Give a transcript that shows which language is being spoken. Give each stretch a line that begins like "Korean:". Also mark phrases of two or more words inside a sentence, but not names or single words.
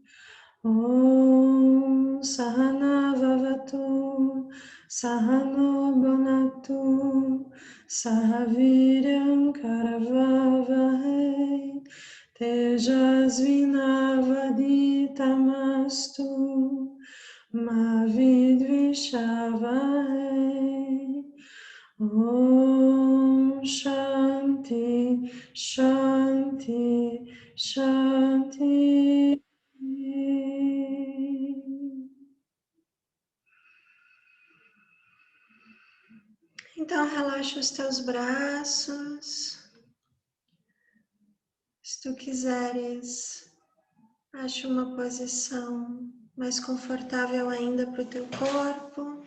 Sanskrit: ॐ सहना ववतु सहनो भुनक्तु सहवीर्यं करवावहै तेजस्विनावधीतमस्तु मा विद्विषावहै. ॐ शान्ति शान्ति शान्ति.
Portuguese: Então, relaxa os teus braços. Se tu quiseres, acha uma posição mais confortável ainda para o teu corpo.